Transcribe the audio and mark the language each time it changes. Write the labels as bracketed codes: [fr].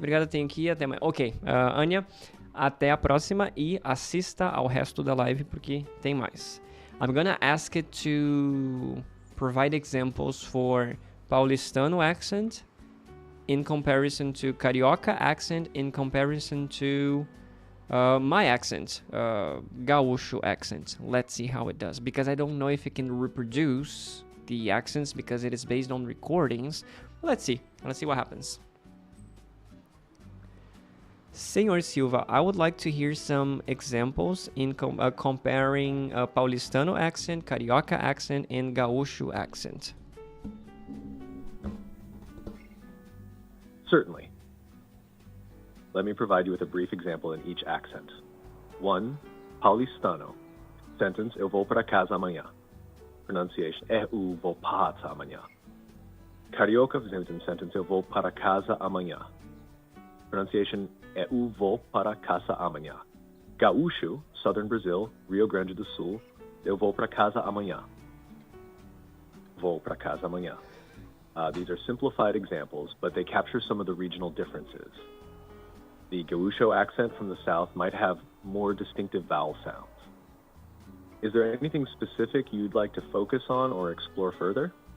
[pt] Obrigado, tenho que ir. Até mais. Ok, Anya, até a próxima e assista ao resto da live porque tem mais. [en] I'm gonna ask it to provide examples for Paulistano accent in comparison to Carioca accent, in comparison to my accent, Gaúcho accent. Let's see how it does, because I don't know if it can reproduce the accents because it is based on recordings. Let's see what happens. Senhor Silva, I would like to hear some examples in comparing Paulistano accent, Carioca accent, and Gaúcho accent. Certainly. Let me provide you with a brief example in each accent. 1. Paulistano. [pt] Sentence, eu vou para casa amanhã. Pronunciation, eu vou para casa amanhã. Carioca, sentence, eu vou para casa amanhã. Pronunciation, eu vou para casa amanhã. Gaúcho, [en] Southern Brazil, [pt] Rio Grande do Sul, eu vou para casa amanhã. Vou para casa amanhã. [en] These are simplified examples, but they capture some of the regional differences. The Gaúcho accent from the south might have more distinctive vowel sounds. Is there anything specific you'd like to focus on or explore further?